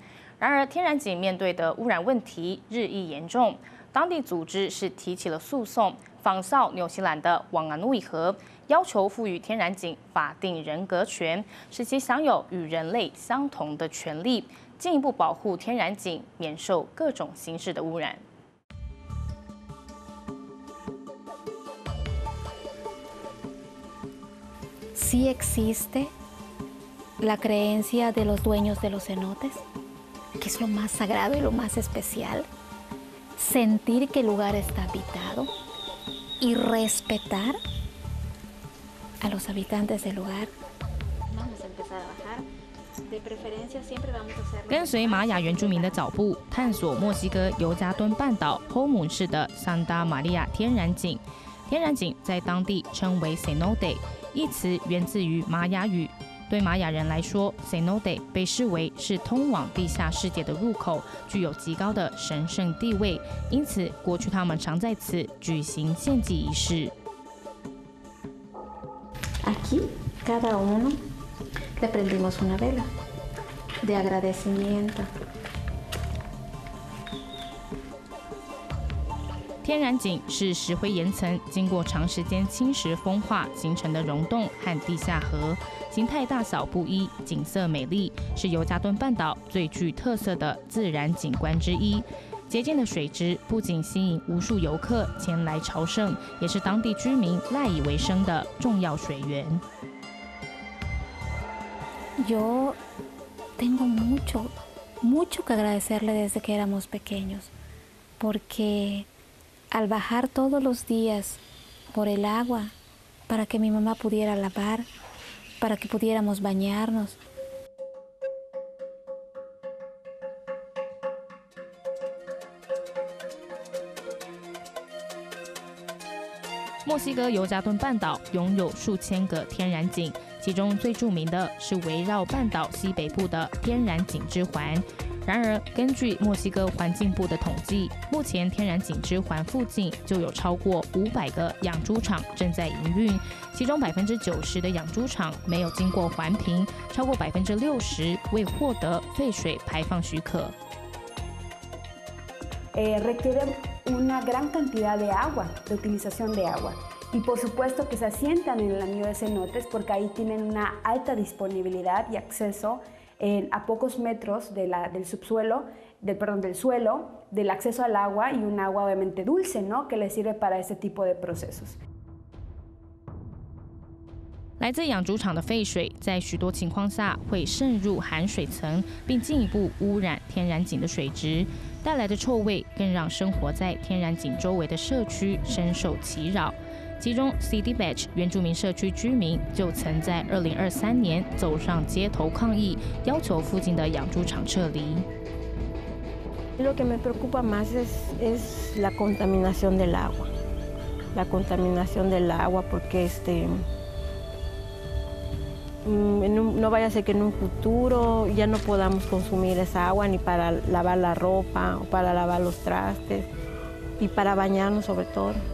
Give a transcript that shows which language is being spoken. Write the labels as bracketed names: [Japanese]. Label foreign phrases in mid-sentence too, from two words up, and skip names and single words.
[Chinese] 然而，天然井面对的污染问题日益严重，当地组织是提起了诉讼，仿效纽西兰的旺阿努伊河，要求赋予天然井法定人格权，使其享有与人类相同的权利，进一步保护天然井免受各种形式的污染。 [Spanish] Sí existe la creencia de los dueños de los cenotes, que es lo más sagrado y lo más especial, sentir que el lugar está habitado y respetar a los habitantes del lugar. Vamos a empezar a bajar, de preferencia siempre vamos a hacer. [Chinese] 跟随玛雅原住民的脚步，探索墨西哥尤加敦半岛后姆市的Santa María天然井。天然井在当地称为 cenote， 一词源自于玛雅语。对玛雅人来说 ，cenote 被视为是通往地下世界的入口，具有极高的神圣地位。因此，过去他们常在此举行献祭仪式。 [Spanish] Aquí cada uno le prendimos una vela de agradecimiento. [Chinese] 天然井是石灰岩层经过长时间侵蚀风化形成的溶洞和地下河，形态大小不一，景色美丽，是尤加敦半岛最具特色的自然景观之一。洁净的水质不仅吸引无数游客前来朝圣，也是当地居民赖以为生的重要水源。 [Spanish] Yo tengo mucho que agradecerle desde que éramos pequeños, porque al bajar todos los días por el agua para que mi mamá pudiera lavar, para que pudiéramos bañarnos. [Chinese] 墨西哥尤加敦半岛拥有数千个天然井，其中最著名的是围绕半岛西北部的天然井之环。然而，根据墨西哥环境部的统计，目前天然井之环附近就有超过500个养猪场正在营运，其中90%的养猪场没有经过环评，超过60%未获得废水排放许可。 [Spanish] Requiere una gran cantidad de agua, de utilización de agua. Y por supuesto que se asientan en el anillo de cenotes porque ahí tienen una alta disponibilidad y acceso a pocos metros del subsuelo, del suelo, del acceso al agua y un agua obviamente dulce, ¿no? Que les sirve para este tipo de procesos. [Chinese] 来自养猪场的废水在许多情况下会渗入含水层，并进一步污染天然井的水质，带来的臭味更让生活在天然井周围的社区深受其扰。其中 ，City Batch 原住民社区居民就曾在2023年走上街头抗议，要求附近的养猪场撤离。 [Spanish] Lo que me preocupa más es la contaminación del agua, la contaminación del agua porque no vaya a ser que en un futuro ya no podamos consumir esa agua ni para lavar la ropa o para lavar los trastes y para bañarnos sobre todo.